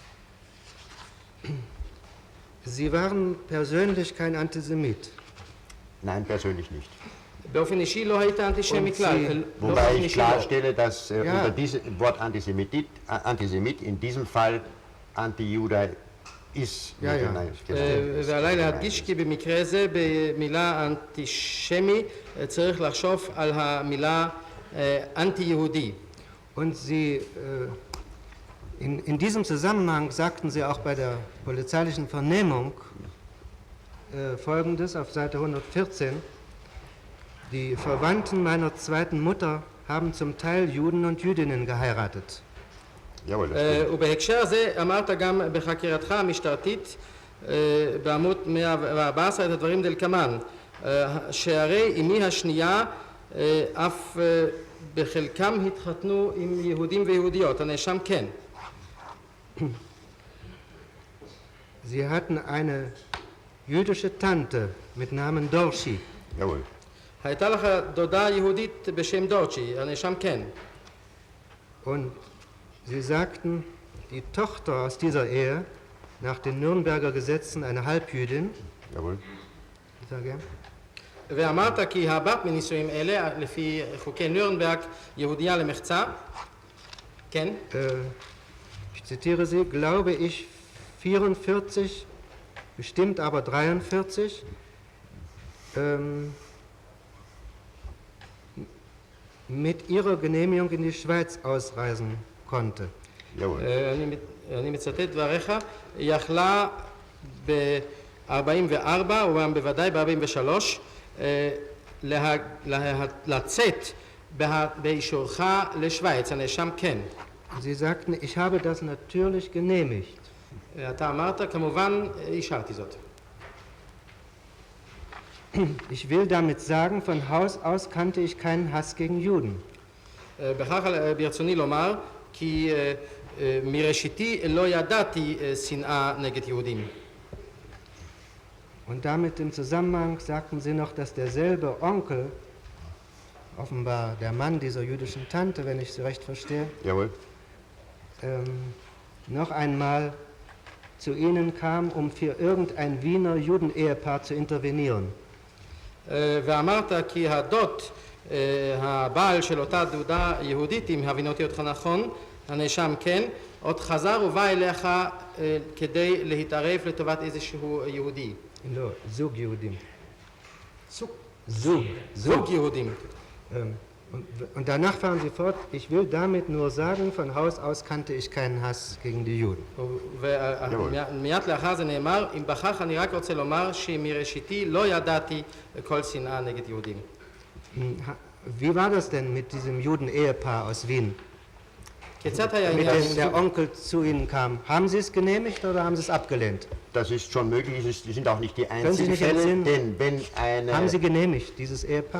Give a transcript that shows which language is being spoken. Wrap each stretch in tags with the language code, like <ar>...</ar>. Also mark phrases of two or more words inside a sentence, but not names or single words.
<de>Sie waren persönlich kein Antisemit. Nein, persönlich nicht.</de> <he>באופן אישי לא היית אנטישמי כלל.</he> <de>Wobei ich klarstelle, dass unter diesem Wort Antisemit in diesem Fall Anti-Jude ist.</de> <he>ועליי להדגיש כי במקרה זה במילה אנטישמי צריך לחשוב על המילה אנטי-יהודי.</he> <de>Und Sie, in diesem Zusammenhang sagten Sie auch bei der polizeilichen Vernehmung Folgendes auf Seite 114. Die Verwandten meiner zweiten Mutter haben zum Teil Juden und Jüdinnen geheiratet.</de> <he>ובהקשר הזה אמרת גם בחקירתך המשטרתית בעמוד 114 את הדברים דלקמן, שהרי אמי השנייה אף בחלקם התחתנו עם יהודים ויהודיות, הנאשם כן.</he> <de>Sie hatten eine jüdische Tante mit Namen Dorshi. Jawohl.</de> <he>הייתה לך דודה יהודית בשם דורצ'י, הנאשם כן.</he> <de>Und Sie sagten, die Tochter aus dieser Ehe, nach den Nürnberger Gesetzen eine Halbjüdin. Jawohl. Sage.</de> <he>ואמרת כי הבת מנישואים אלה, לפי חוקי נירנברג, יהודייה למחצה. כן.</he> <de>Ich zitiere Sie, glaube ich 44, bestimmt aber 43, mit ihrer Genehmigung in die Schweiz ausreisen konnte.</de> <he>אני מצטט דבריך, יכלה ב-44, וגם בוודאי ב-43, לצאת באישורך לשוויץ, הנאשם כן.</he> <de>Sie sagten, ich habe das natürlich genehmigt.</de> <he>אתה אמרת, כמובן, אישרתי זאת.</he> <de>Ich will damit sagen, von Haus aus kannte ich keinen Hass gegen Juden.</de> <he>בכך ברצוני לומר, כי מראשיתי לא ידעתי שנאה נגד יהודים.</he> <de>Und damit im Zusammenhang sagten Sie noch, dass derselbe Onkel, offenbar der Mann dieser jüdischen Tante, wenn ich Sie recht verstehe, noch einmal zu Ihnen kam, um für irgendein Wiener Judenehepaar zu intervenieren.</de> <he>ואמרת כי הדוד, הבעל של אותה דודה יהודית, אם הבינותי אותך נכון, הנאשם כן, עוד חזר ובא אליך כדי להתערב לטובת איזשהו יהודי. לא, זוג יהודים. זוג יהודים.</he> <de>Und danach fahren Sie fort, ich will damit nur sagen, von Haus aus kannte ich keinen Hass gegen die Juden.</de> <he>ומיד לאחר זה נאמר, אם בכך אני רק רוצה לומר שמראשיתי לא ידעתי כל שנאה נגד יהודים.</he> <de>Wie war das denn mit diesem Juden-Ehepaar aus Wien? Mit dem der Onkel zu Ihnen kam. Haben Sie es genehmigt oder haben Sie es abgelehnt? Das ist schon möglich, die sind auch nicht die einzigen Fälle, denn wenn eine... Haben Sie genehmigt, dieses Ehepaar?</de>